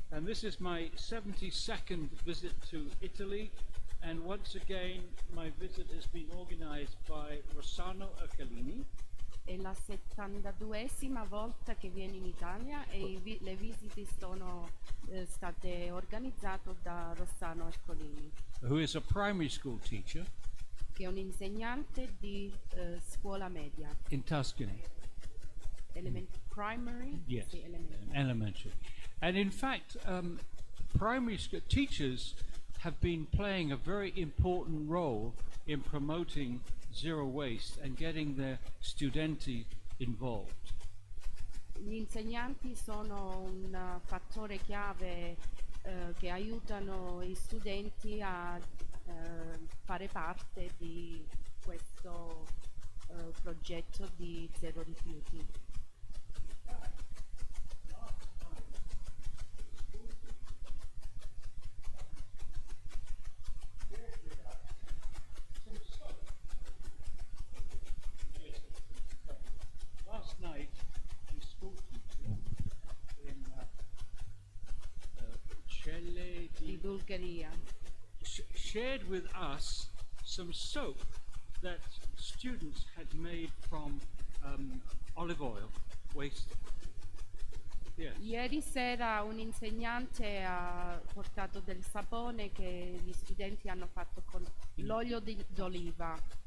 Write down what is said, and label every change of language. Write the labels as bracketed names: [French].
[English] And this is my 72nd visit to Italy, and once again my visit has been organized by Rossano Accalini. [Italian] È la 72esima volta che viene in Italia e le visite sono state organizzate da Rossano Ercolini, [English] Who is a primary school teacher [Italian] che è un insegnante di scuola media. [English] in Tuscany. Primary? Yes, [Italian] Sì, [English] elementary. And in fact, primary school teachers have been playing a very important role in promoting zero waste and getting their studenti involved. [Italian] Gli insegnanti sono un fattore chiave che aiutano gli studenti a fare parte di questo progetto di zero rifiuti. [English] Last night, a school teacher in Celle [Italian] Di Bulgaria. [English] shared with us some soap that students had made from olive oil waste. Yes. [Italian] Ieri sera un insegnante ha portato del sapone che gli studenti hanno fatto con l'olio d'oliva.